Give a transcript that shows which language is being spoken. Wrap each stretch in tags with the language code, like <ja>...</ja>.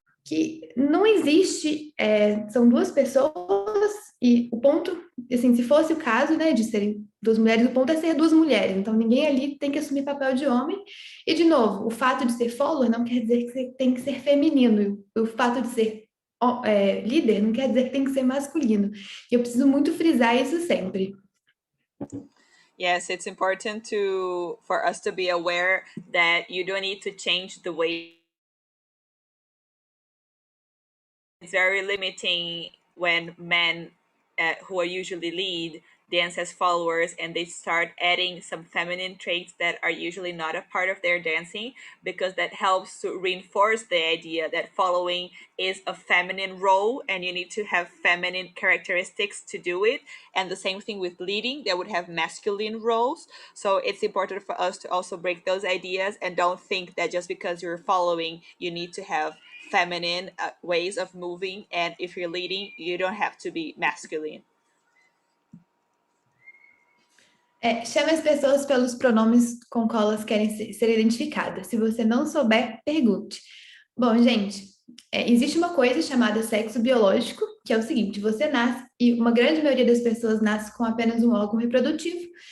<pt>Que não existe, são duas pessoas, e o ponto, assim, se fosse o caso, né, de serem duas mulheres, o ponto é ser duas mulheres, então ninguém ali tem que assumir papel de homem, e de novo, o fato de ser follower não quer dizer que você tem que ser feminino, o fato de ser líder não quer dizer que tem que ser masculino, e eu preciso muito frisar isso sempre.</pt> <en>Yes, it's important for us to be aware that you don't need to change the way. It's very limiting when men who are usually lead dance as followers and they start adding some feminine traits that are usually not a part of their dancing, because that helps to reinforce the idea that following is a feminine role and you need to have feminine characteristics to do it. And the same thing with leading, that would have masculine roles. So it's important for us to also break those ideas and don't think that just because you're following, you need to have feminine ways of moving, and if you're leading, you don't have to be masculine.</en> <pt>Chame as pessoas pelos pronomes com qual elas querem ser identificadas. Se você não souber, pergunte. Bom, gente, existe uma coisa chamada sexo biológico, que é o seguinte: você nasce, e uma grande maioria das pessoas nasce com apenas um órgão reprodutivo.</pt>